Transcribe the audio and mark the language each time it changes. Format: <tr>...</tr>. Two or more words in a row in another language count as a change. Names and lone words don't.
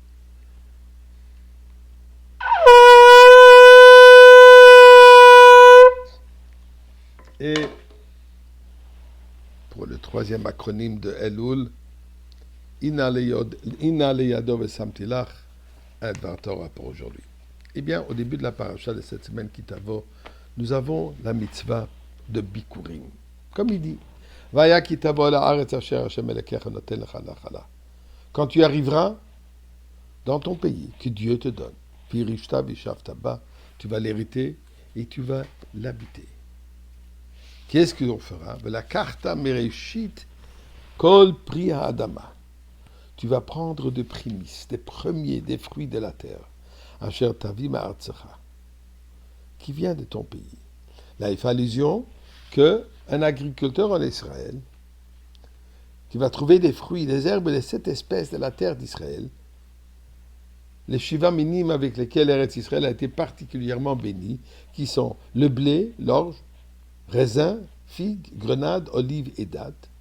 <fr>Et pour le troisième acronyme de Elul,</fr> <he>אנה לידו ושמתי לך, דבר תורה</he> <fr>pour aujourd'hui. Eh bien, au début de la paracha de cette semaine Kitavo, nous avons la mitzvah de Bikurim. Comme il dit,</fr> <he>והיה כי תבוא אל הארץ אשר השם אלוקיך נותן לך נחלה.</he> <fr>Quand tu arriveras dans ton pays que Dieu te donne,</fr> <he>וירשתה וישבת בה,</he> <fr>tu vas l'hériter et tu vas l'habiter. Qu'est-ce que l'on fera?</fr> <he>ולקחת מראשית כל פרי האדמה.</he> <fr>Tu vas prendre des prémices, des premiers, des fruits de la terre,</fr> <he>אשר תביא מארצך,</he> <fr>qui vient de ton pays. Là, il fait allusion qu'un agriculteur en Israël, qui va trouver des fruits, des herbes, les 7 espèces de la terre d'Israël, les</fr> <he>שבעה מינים</he> <fr>avec lesquels Eretz Israël a été particulièrement béni, qui sont le blé, l'orge, raisin, figue, grenade, olive et date.</fr>